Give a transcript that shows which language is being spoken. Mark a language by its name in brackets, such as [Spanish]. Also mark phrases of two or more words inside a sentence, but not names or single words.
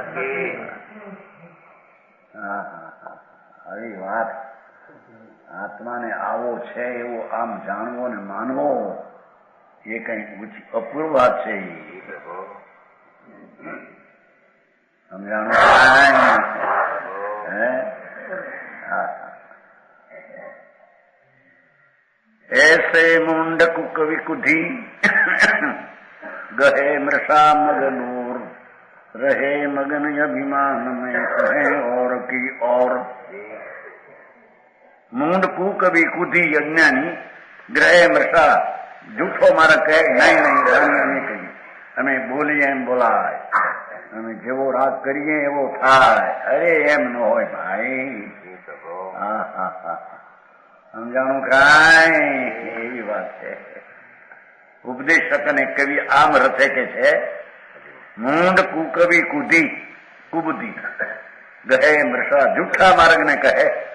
[Gujarati] આવી વાત. આત્માને આવો છે એવો આમ જાણવો ને માનવો એ કઈ અપૂર્વ વાત છે. સમજાણું? [Hindi] ऐसे मुंडक कवि कुधी गहे मृषा मगनूर रहे मगन अभिमान में कहे और की और. मुंडकू कवि कुधी अज्ञानी ग्रहे मृषा [Gujarati] જૂઠો મારા કહે નહીં અમે કહીએ, અમે બોલીએ એમ બોલાય, અમે જેવો રાગ કરીએ એવો થાય. અરે એમ ન હોય ભાઈ. સમજાણું કાંઈ? એવી વાત છે. ઉપદેશક અને કવિ આમ રથે કે છે મૂંડ કુકવિ કુધી કુબુદ્ધિ ગહે મૃષા, જૂઠા માર્ગ ને કહે.